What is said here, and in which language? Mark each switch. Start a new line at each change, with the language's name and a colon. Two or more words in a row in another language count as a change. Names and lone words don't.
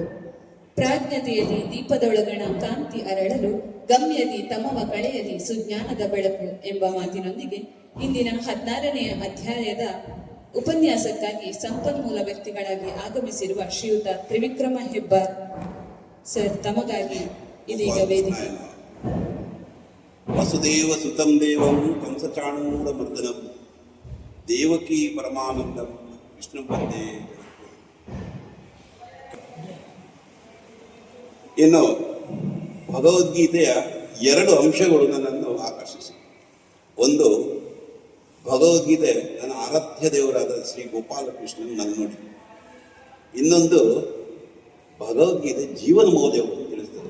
Kannada: ಪ್ರಾಜ್ಞತೆಯಲ್ಲಿ ದೀಪದೊಳಗಣ ಕಾಂತಿ ಅರಳಲು, ಗಮ್ಯದಿ ತಮವ ಕಳೆಯಲಿ ಸುಜ್ಞಾನದ ಬೆಳಕು ಎಂಬ ಮಾತಿನೊಂದಿಗೆ ಇಂದಿನ 16ನೇ ಅಧ್ಯಾಯದ ಉಪನ್ಯಾಸಕ್ಕಾಗಿ ಸಂಪನ್ಮೂಲ ವ್ಯಕ್ತಿಗಳಾಗಿ ಆಗಮಿಸಿರುವ ಶ್ರೀಯುತ ತ್ರಿವಿಕ್ರಮ ಹೆಬ್ಬಾರ್ ಸರ್ ತಮಗಾಗಿ ಇದೀಗ ವೇದಿಕೆ.
Sanskrit: ವಸುದೇವ ಸುತಂ ದೇವಂ ಕಂಸಚಾಣೂರ ಮರ್ದನಂ ದೇವಕಿ ಪರಮಾನಂದಂ ವಿಷ್ಣು ವಂದೇ.
Kannada: ಇನ್ನು ಭಗವದ್ಗೀತೆಯ 2 ಅಂಶಗಳು ನನ್ನನ್ನು ಆಕರ್ಷಿಸಿವೆ. ಒಂದು, ಭಗವದ್ಗೀತೆ ನನ್ನ ಆರಾಧ್ಯ ದೇವರಾದ ಶ್ರೀ ಗೋಪಾಲಕೃಷ್ಣನ್ ನಾನು ನೋಡಿ. ಇನ್ನೊಂದು, ಭಗವದ್ಗೀತೆ ಜೀವನ ಮೌಲ್ಯವನ್ನು ತಿಳಿಸ್ತದೆ.